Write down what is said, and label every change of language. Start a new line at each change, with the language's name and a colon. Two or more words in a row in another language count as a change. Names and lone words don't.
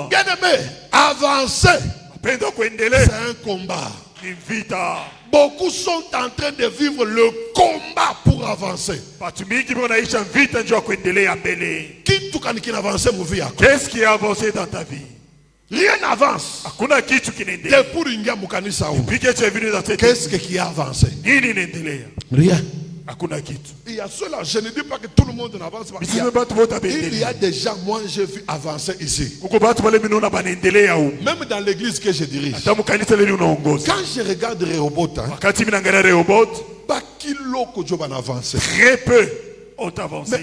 French: Bien aimé, avancer, c'est un combat. Beaucoup sont en train de vivre le combat pour avancer. Qu'est-ce qui a avancé dans ta vie? Rien n'avance.
Swahili: Hakuna kitu kinaendelea. Pour ingia mukanisa huu.
French: Qu'est-ce qui a avancé?
Swahili: Nini inaendelea?
French: Rien.
Swahili: Hakuna kitu.
French: Il y a cela, je ne dis pas que tout le monde n'avance pas. Il y a des gens, moi j'ai vu avancer ici. Même dans l'église que je dirige. Quand je regarde Rehoboth, très peu ont avancé.